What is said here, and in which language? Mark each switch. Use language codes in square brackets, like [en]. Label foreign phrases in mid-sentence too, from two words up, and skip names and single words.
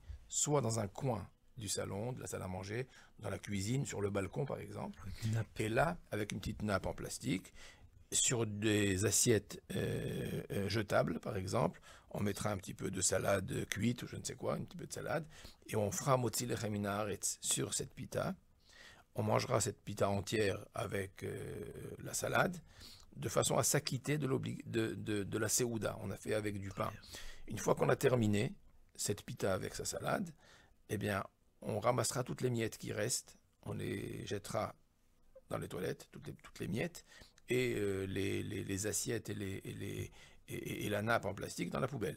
[fr] Soit dans un coin du salon, de la salle à manger, dans la cuisine, sur le balcon par exemple. Et là, avec une petite nappe en plastique, sur des assiettes jetables par exemple, on mettra un petit peu de salade cuite ou je ne sais quoi, un petit peu de salade, et on fera [he] מוציא לחם מן הארץ [fr] sur cette pita. On mangera cette pita entière avec la salade, de façon à s'acquitter de la Séouda. On a fait avec du pain. Une fois qu'on a terminé cette pita avec sa salade, eh bien, on ramassera toutes les miettes qui restent, on les jettera dans les toilettes, toutes les miettes, et les assiettes et la nappe en plastique dans la poubelle.